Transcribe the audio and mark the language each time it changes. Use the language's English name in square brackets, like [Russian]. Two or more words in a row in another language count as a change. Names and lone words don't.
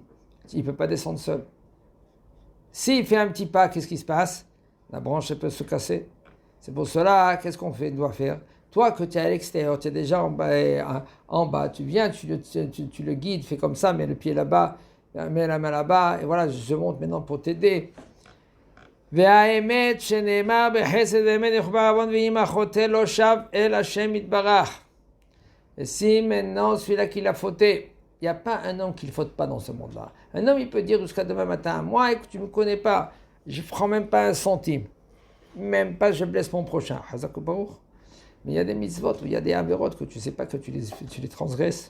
[French] Il ne peut pas descendre seul. S'il fait un petit pas, qu'est-ce qui se passe? La branche elle peut se casser. C'est pour cela, qu'est-ce qu'on doit faire? Toi, que tu es à l'extérieur, tu es déjà en bas, tu viens, tu le guides, fais comme ça, mets le pied là-bas, mets la main là-bas, et voilà, je monte maintenant pour t'aider. [Hebrew] והאמת שנאמר בחסד ואמת יחבר עוון ואם החוטא לא שב אל השם יתברך. [French] Et si maintenant celui-là qui l'a fauté, il n'y a pas un homme qui ne faute pas dans ce monde-là. Un homme il peut dire jusqu'à demain matin, moi écoute, tu ne me connais pas, je ne prends même pas un centime, même pas je blesse mon prochain. [Hebrew] חזק וברוך. [French] Mais il y a des mitzvot, il y a des averot que tu ne sais pas que tu les transgresses.